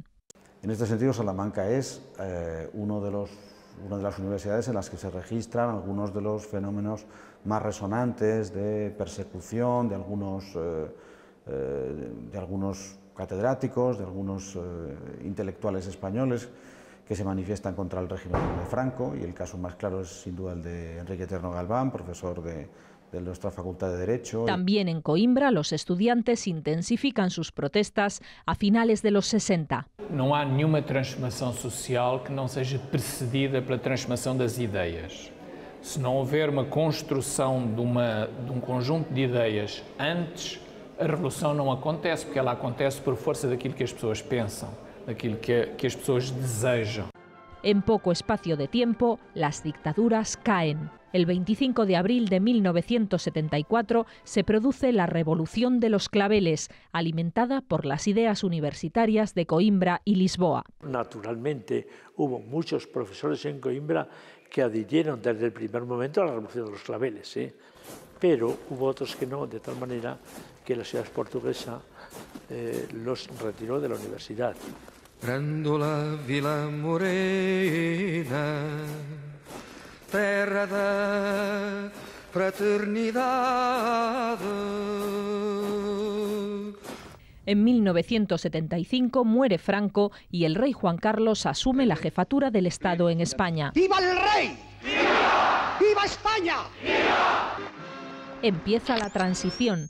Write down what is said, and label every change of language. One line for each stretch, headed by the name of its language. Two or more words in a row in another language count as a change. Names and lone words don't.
Spanish: En este sentido, Salamanca es una de las universidades en las que se registran algunos de los fenómenos más resonantes de persecución de algunos catedráticos, de algunos intelectuales españoles que se manifiestan contra el régimen de Franco, y el caso más claro es sin duda el de Enrique Tierno Galván, profesor de nuestra Facultad de Derecho. También en Coimbra los estudiantes intensifican sus protestas a finales de los 60.
Portuguese: Não há nenhuma transformação social que não seja precedida pela transformação das ideias. Se não houver uma construção de um conjunto de ideias antes, a revolução não acontece, porque ela acontece por força daquilo que as pessoas pensam, daquilo que as pessoas desejam.
Spanish: En poco espacio de tiempo, las dictaduras caen. El 25 de abril de 1974 se produce la Revolución de los Claveles, alimentada por las ideas universitarias de Coimbra y Lisboa. Naturalmente, hubo muchos profesores en Coimbra que adhirieron desde el primer momento a la Revolución de los Claveles, pero hubo otros que no, de tal manera que la ciudad portuguesa los retiró de la universidad.
Portuguese: Grândola Vila Morena, terra da fraternidade.
Spanish: En 1975 muere Franco y el rey Juan Carlos asume la jefatura del Estado en España. ¡Viva el rey! ¡Viva! ¡Viva España! ¡Viva! Empieza la transición.